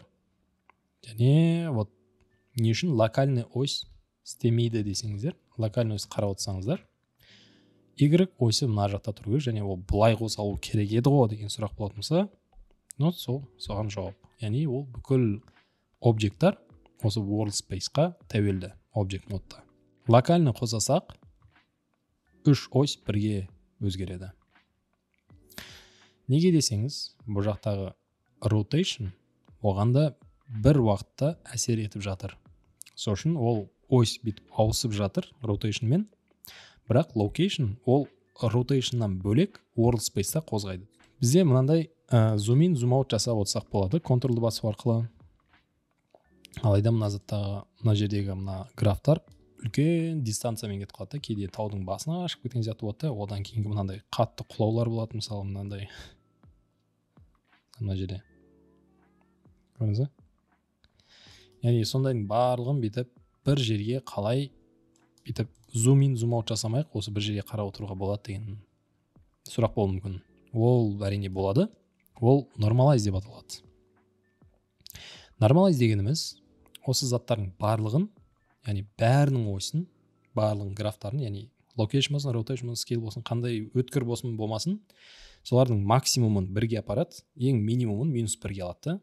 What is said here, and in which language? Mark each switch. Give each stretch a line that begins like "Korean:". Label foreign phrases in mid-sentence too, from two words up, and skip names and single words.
Kazakh: Және вот не үшін
Russian: локальный ось
Kazakh: істемейді десеңіздер,
Russian: локальный ось
Kazakh: қарап отырсаңыздар, Y осі мына жақта тұру керек, және ол былай қозғалу керек еді ғой деген сұрақ болатын болса, соған жауап. Яғни ол бүкіл объекттар осы
English: world space-
Kazakh: қа тәуелді object модта. Локальный қозғасақ, 3 ось бірге өзгереді. Неге десеңіз, бұл жақтағы rotation оғанда бір уақытта әсер етіп жатыр. Сол үшін ол ось бүйтіп ауысып жатыр rotationмен. Бірақ location ол rotationнан бөлек world space-та қозғайды. Бізде мынандай
English: zoom in, zoom out
Kazakh: жасап отырсақ болады, контролды басу арқылы. Алайда мына жердегі мына графтар үлкен дистанциямен кетіп қалады. Кейде таудың басына ашып кеткен сияқты болады, одан кейінгі мынандай қатты құлаулар болады, мысалы мынандай. Мына жерде. Көрдіңіз бе? Яғни сондайдың барлығын бүйтіп бір жерге қалай бүйтіп
English: zoom in, zoom out
Kazakh: жасамайық, осы бір жерге қарап отыруға болады деген сұрақ болуы мүмкін. Ол әрине болады. Ол normalize деп аталады. Normalize дегеніміз осы заттардың барлығын, яғни бәрінің ойсын, барлығын графтарын, яғни location болсын, rotation болсын, scale болсын, қандай өткір болсын болмасын, солардың максимумын бірге апарады, ең минимумын минус бірге алады.